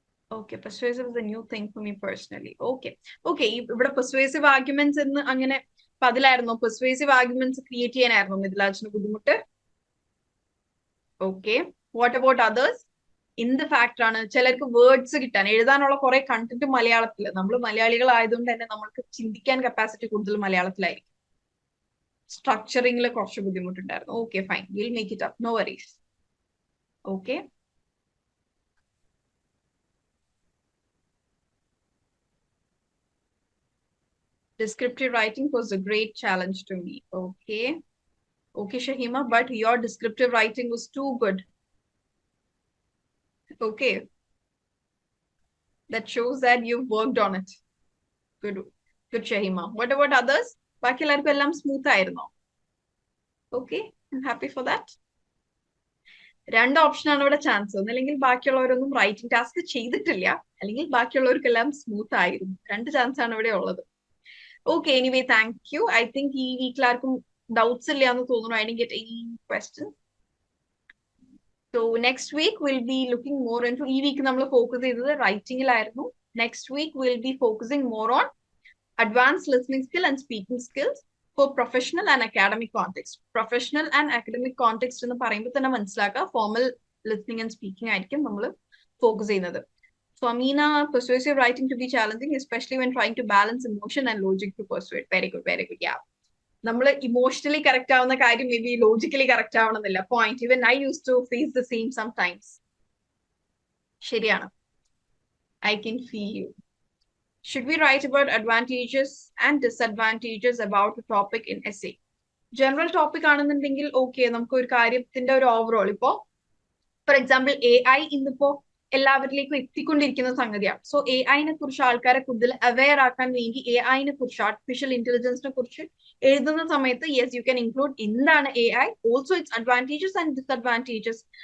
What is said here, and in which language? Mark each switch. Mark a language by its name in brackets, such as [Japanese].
[English] Okay, persuasive is a new thing for me personally. [Malayalam] Okay, ഇവിടെ persuasive arguments എന്ന് അങ്ങനെ അതിലായിരുന്നോ? persuasive arguments create ചെയ്യാനായിരുന്നോ മിഥിലാജിന് ബുദ്ധിമുട്ട്? Okay, [English] What about others? [Malayalam] എന്ത് factor ആണ്? ചിലർക്ക് വേർഡ്സ് കിട്ടാൻ, എഴുതാനുള്ള കുറെ കണ്ടന്റ് മലയാളത്തിൽ, നമ്മൾ മലയാളികൾ ആയതുകൊണ്ട് തന്നെ നമ്മൾക്ക് ചിന്തിക്കാൻ കപ്പാസിറ്റി കൂടുതൽ മലയാളത്തിലായിരിക്കും. സ്ട്രക്ചറിംഗിൽ കുറച്ച് ബുദ്ധിമുട്ടുണ്ടായിരുന്നു. [English] Okay fine, will make it up, no worries. Okay, descriptive writing was a great challenge to me. Okay, Shahima, but your descriptive writing was too good. Okay, that shows that you've worked on it. Good Shahima. What about others? [Malayalam] ബാക്കി എല്ലാവർക്കും എല്ലാം smooth ആയിരുന്നോ? [English] Okay, I'm happy for that. [Malayalam] രണ്ട് ഓപ്ഷനാണ് ഇവിടെ chance. ഒന്നല്ലെങ്കിൽ ബാക്കിയുള്ളവരൊന്നും writing task ചെയ്തിട്ടില്ല, അല്ലെങ്കിൽ ബാക്കിയുള്ളവർക്കെല്ലാം സ്മൂത്ത് ആയിരുന്നു. രണ്ട് ചാൻസ് ആണ് ഇവിടെ ഉള്ളത്. [English] Okay, anyway, thank you. [Malayalam] I think ഈ വീക്കിൽ ആർക്കും ഡൗട്ട്സ് ഇല്ല എന്ന് തോന്നുന്നു. [English] I didn't get any questions. So next week we'll be looking more into, [Malayalam] ഈ വീക്ക് നമ്മൾ ഫോക്കസ് ചെയ്തത് റൈറ്റിംഗിലായിരുന്നു. [English] Next week we'll be focusing more on advanced listening skill and speaking skills for professional and academic context. [Malayalam] Professional and academic context എന്ന് പറയുമ്പോൾ തന്നെ മനസ്സിലാക്കുക formal listening and speaking ആയിരിക്കും നമ്മൾ focus ചെയ്യുന്നത്. [English] So Amina, persuasive writing to be challenging, especially when trying to balance emotion and logic to persuade. Very good, very good. Yeah. [Malayalam] നമ്മൾ emotionally correct ആവുന്ന കാര്യം മേ ബി ലോജിക്കലി കറക്റ്റ് ആവണമെന്നില്ല. [English] Point. Even I use to face the same sometimes. ശരിയാണ്. I can feel you. Should we write about advantages and disadvantages about a topic in essay? [Malayalam] General topic ആണെന്നുണ്ടെങ്കിൽ okay, നമുക്ക് ഒരു കാര്യത്തിന്റെ ഒരു overall, ഇപ്പോ for example AI ഇന്നിപ്പോ എല്ലാവരിലേക്കും എത്തിക്കൊണ്ടിരിക്കുന്ന സംഗതിയാണ്. സോ AI-നെ കുറിച്ച് ആൾക്കാരെ കൂടുതൽ അവെയർ ആക്കാൻ വേണ്ടി AI-നെ കുറിച്ച്, ആർട്ടിഫിഷ്യൽ ഇന്റലിജൻസിനെ കുറിച്ച് എഴുതുന്ന സമയത്ത് [English] yes you can include [Malayalam] എന്താണ് AI, [English] Also it's advantages and disadvantages.